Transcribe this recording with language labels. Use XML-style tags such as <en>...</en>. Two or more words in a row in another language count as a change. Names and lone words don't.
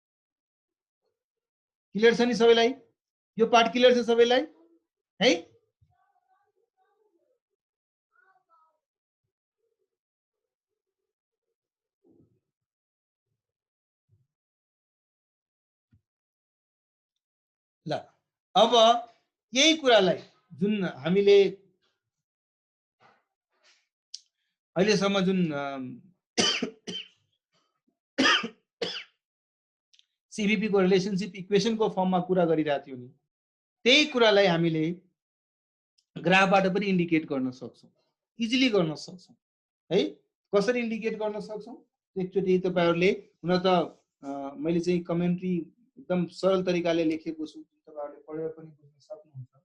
<ne>क्लियर छ नि सबैलाई यो पार्ट क्लियर छ सबैलाई है ल अब यही कुरालाई जुन हामीले अहिलेसम्म जुन सीबीपी को</ne> <en>relationship equation</en> <ne>को फर्ममा कुरा गरिरहेको थियौ नि त्यही कुरालाई हामीले ग्राफबाट पनि इन्डिकेट गर्न सक्छौं इजिली गर्न सक्छौं है कसरी इन्डिकेट गर्न सक्छौं एकचोटी तपाईहरुले हुन त मैले चाहिँ कमेन्ट्री एकदम सरल तरिकाले लेखेको छु तपाईहरुले पढेर पनि बुझ्न सक्नुहुन्छ</ne>